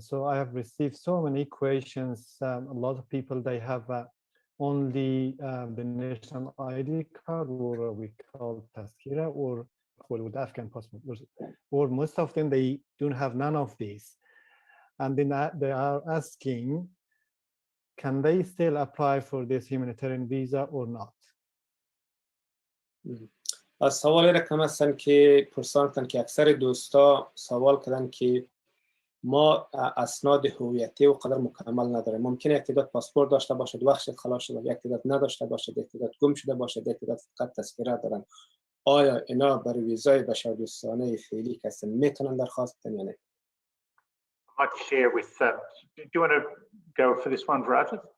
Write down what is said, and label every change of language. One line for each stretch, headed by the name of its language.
English: So I have received so many questions. A lot of people, they have only the national ID card, or we call Tazkira, or with Afghan passport, or most of them, they don't have none of these. And then they are asking, can they still apply for this humanitarian visa or not?
Persian: از سوال رقم هستن که پرساندن که اکثر دوستا سوال کردن که ما اسناد هویتی و قدر مکمل نداریم. ممکنه یک تعداد پاسپورت داشته باشد وقتش خلاص شده، یک تعداد نداشته باشد، یک تعداد گم شده باشد، یک تعداد فقط تذکره دارن. آیا اینا برای ویزای بشردوستانه فعلی کسی میتونن درخواست بدن یا نه؟
English: I'd like to share with, do you want to go for this one, Raja?